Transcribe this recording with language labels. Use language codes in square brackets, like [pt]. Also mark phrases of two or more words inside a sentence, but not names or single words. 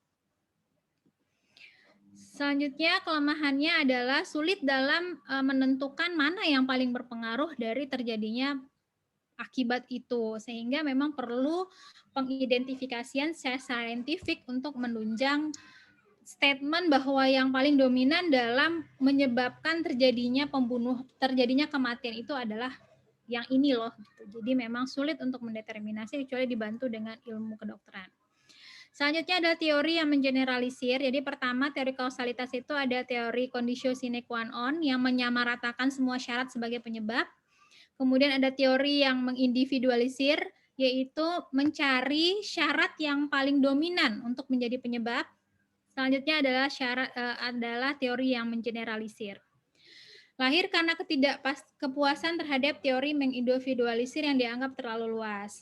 [id] Selanjutnya kelemahannya adalah sulit dalam menentukan mana yang paling berpengaruh dari terjadinya akibat itu, sehingga memang perlu pengidentifikasian secara saintifik untuk menunjang statement bahwa yang paling dominan dalam menyebabkan terjadinya kematian itu adalah yang ini loh. Gitu. Jadi memang sulit untuk mendeterminasi kecuali dibantu dengan ilmu kedokteran. Selanjutnya ada teori yang mengeneralisir. Jadi pertama teori kausalitas itu ada teori [la] conditio sine qua non [id] yang menyamaratakan semua syarat sebagai penyebab. Kemudian ada teori yang mengindividualisir, yaitu mencari syarat yang paling dominan untuk menjadi penyebab. Selanjutnya adalah teori yang mengeneralisir. Lahir karena ketidakpuasan terhadap teori mengindividualisir yang dianggap terlalu luas.